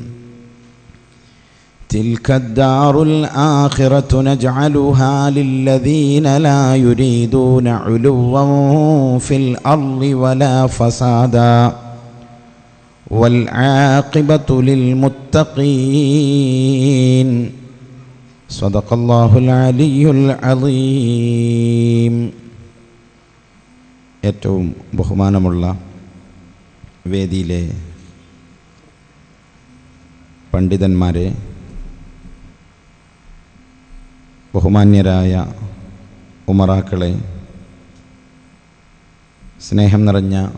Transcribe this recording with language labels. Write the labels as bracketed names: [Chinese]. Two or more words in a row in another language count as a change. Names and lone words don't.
[Arabic] تلك الدار الآخرة نجعلها للذين لا يريدون علوا في الأرض ولا فسادا والعاقبة للمتقين. صدق الله العلي العظيم. [Malayalam] ഏറ്റവും ബഹുമാനമുള്ള വേദിയിലെ പണ്ഡിതന്മാരെ, ബഹുമാന്യരായ ഉമറാക്കളെ, സ്നേഹം നിറഞ്ഞ